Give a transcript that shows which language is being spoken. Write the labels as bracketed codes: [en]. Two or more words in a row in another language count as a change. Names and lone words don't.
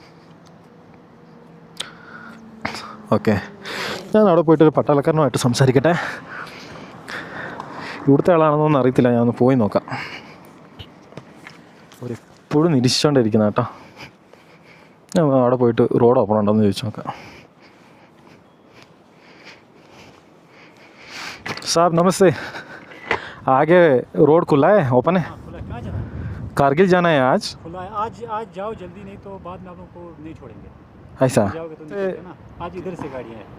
[ml] ഓക്കെ, ഞാൻ അവിടെ പോയിട്ടൊരു പട്ടാളക്കാരനുമായിട്ട് സംസാരിക്കട്ടെ. ഇവിടുത്തെ ആളാണെന്നൊന്നും അറിയത്തില്ല, ഞാൻ ഒന്ന് പോയി നോക്കാം. അവരെപ്പോഴും നിരീക്ഷിച്ചുകൊണ്ടിരിക്കുന്ന കേട്ടോ. ഞാൻ അവിടെ പോയിട്ട് [en] road open [ml] ഉണ്ടോയെന്ന് ചോദിച്ചു നോക്കാം. [hi] साहब नमस्ते, आगे रोड खुला है, ओपन है? कारगिल जाना है आज? खुला है आज जाओ जल्दी, नहीं तो बाद में आप लोगों को नहीं छोड़ेंगे। ऐसा? जाओगे तो नहीं ना, आज इधर से गाड़ियाँ हैं।